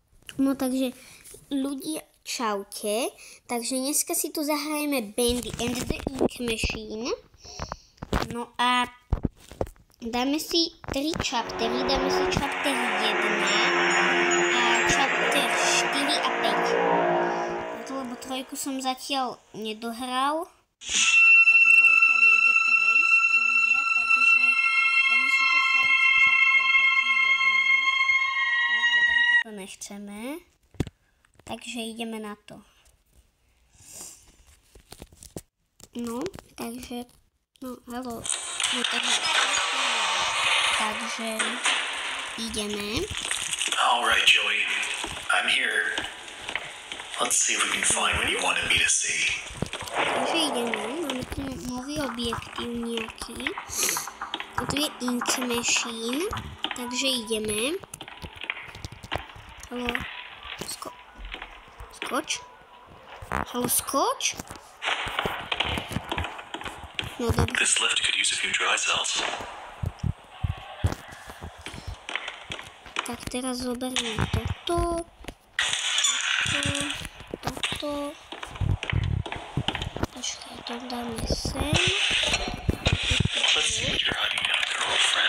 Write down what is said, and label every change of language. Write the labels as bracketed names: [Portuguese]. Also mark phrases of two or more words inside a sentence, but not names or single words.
[Slovak] No takže ľudia, čaute. Takže dneska si tu zahrajeme Bendy and the Ink Machine. No a dáme si 3 chaptery. Dáme si chapter 1 a chapter 4 a 5. Lebo 3 som zatiaľ nedohral. A 2 nejde prejsť ľudia, takže dáme si to [English] select chapter, [Slovak] takže 1. Tak, dobre, toto nechceme. Takže ideme na to. No, takže... No, haló. No, takže ideme. [English] Alright, Joey. I'm here. Let's see if we can find what you wanted me to see. [Slovak] Takže ideme. Máme tu nový objektív nejaký. A tu je Ink Machine. Takže ideme. Haló. Skoč. Haló, skoč. No, dobre. [English] This lift could use a few dry cells. [Slovak] Tak teraz zoberieme toto. Počkaj, to dáme sem. [English] Let's see what you're hiding down there, old friend.